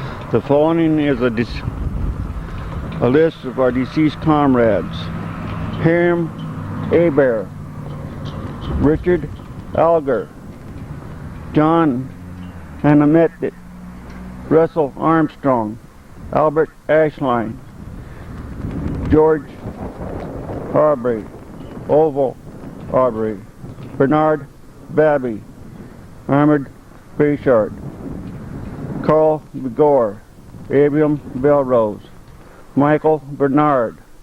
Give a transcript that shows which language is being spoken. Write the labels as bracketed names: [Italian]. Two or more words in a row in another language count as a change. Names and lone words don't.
[English] The following is a list of our deceased comrades. Hiram Aber, Richard Alger, John Anamet, Russell Armstrong, Albert Ashline, George Aubrey, Oval Aubrey, Bernard Babby, Armored Bayshard, Carl Begore, Abraham Belrose, Michael Bernard,